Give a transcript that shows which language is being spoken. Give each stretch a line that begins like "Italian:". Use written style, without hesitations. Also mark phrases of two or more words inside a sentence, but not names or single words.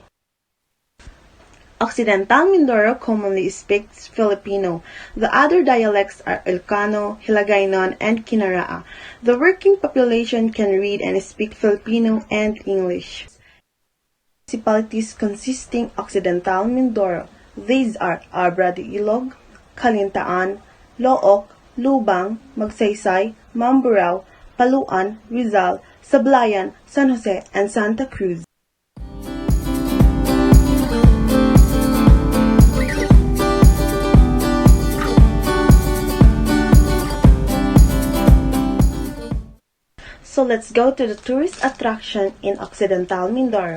English: Occidental Mindoro commonly speaks Filipino. The other dialects are Ilocano, Hiligaynon, and Kinaraa. The working population can read and speak Filipino and English. Municipalities consisting Occidental Mindoro. These are Abra de Ilog, Calintaan, Looc, Lubang, Magsaysay, Mamburao, Paluan, Rizal, Sablayan, San Jose, and Santa Cruz. So let's go to the tourist attraction in Occidental Mindoro.